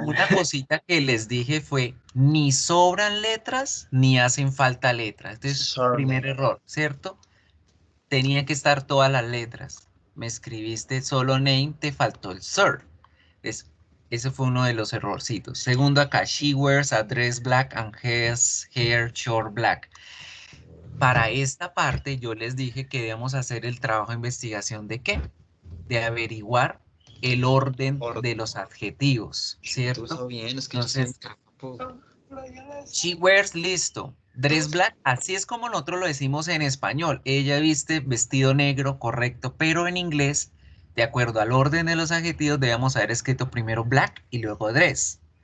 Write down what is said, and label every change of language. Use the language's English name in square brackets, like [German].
[Spanish] Una cosita que les dije fue, ni sobran letras, ni hacen falta letras. Entonces, primer [English] Surname. [Spanish] error, ¿cierto? Tenía que estar todas las letras. Me escribiste solo name, te faltó el sir. Ese fue uno de los errorcitos. Segundo acá, [English] she wears a dress black and has hair short black. [Spanish] Para esta parte yo les dije que debíamos hacer el trabajo de investigación de qué? De averiguar el orden de los adjetivos, Tú ¿cierto? eso bien, es que yo estoy en Entonces, campo. [English] she wears, [Spanish] listo. [English] Dress black, [Spanish] así es como nosotros lo decimos en español. Ella viste vestido negro, correcto, pero en inglés, de acuerdo al orden de los adjetivos, debemos haber escrito primero black y luego dress.